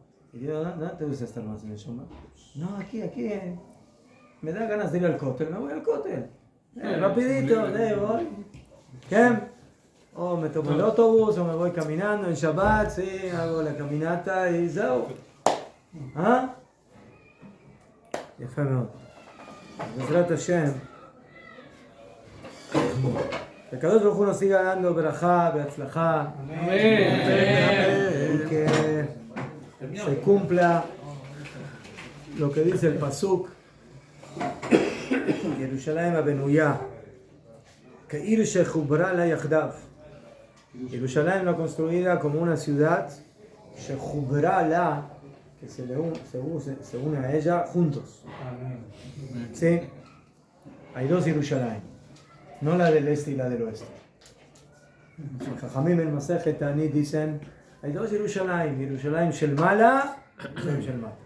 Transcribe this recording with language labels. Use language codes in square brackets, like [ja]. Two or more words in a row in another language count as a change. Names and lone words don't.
[es] Y digo, ¿no te gusta estar más en el Shomrón? No, aquí, me da ganas de ir al cótel, me voy al cótel. Rapidito, voy. ¿Qué? O me tomo el autobús, o me voy caminando en Shabbat, sí, hago la caminata y zao. ¿Ah? [he] יפה מאוד. בעזרת השם, הקדוש ברוך הוא [es] nos siga dando [he] ברכה והצלחה. [es] Y que se cumpla lo que dice el Pasuk. [he] ירושלים הבנויה, כעיר שחוברה לה יחדיו. [es] Jerusalén la construida como una ciudad [he] שחוברה לה, [es] que se une a ella juntos. ¿Sí? Hay dos Jerusalén, no la del este y la del oeste. Los Jajamim en Masejet Ta'anit dicen, hay dos Jerusalén, [he] ירושלים של מעלה, ירושלים של מטה.